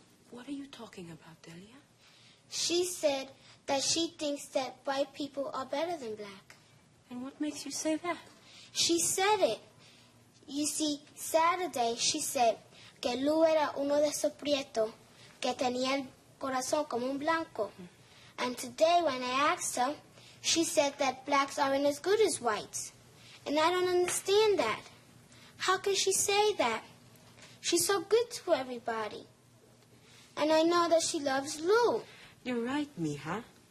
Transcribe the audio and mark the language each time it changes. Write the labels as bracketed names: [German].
[English] What are you talking about, Delia? She said that she thinks that white people are better than black. And what makes you say that? She said it. You see, Saturday she said [Spanish] que Lou era uno de esos prietos que tenía el corazón como un blanco. [English] And today when I asked her, she said that blacks aren't as good as whites. And I don't understand that. How can she say that? She's so good to everybody. And I know that she loves Lou. You're right, mija.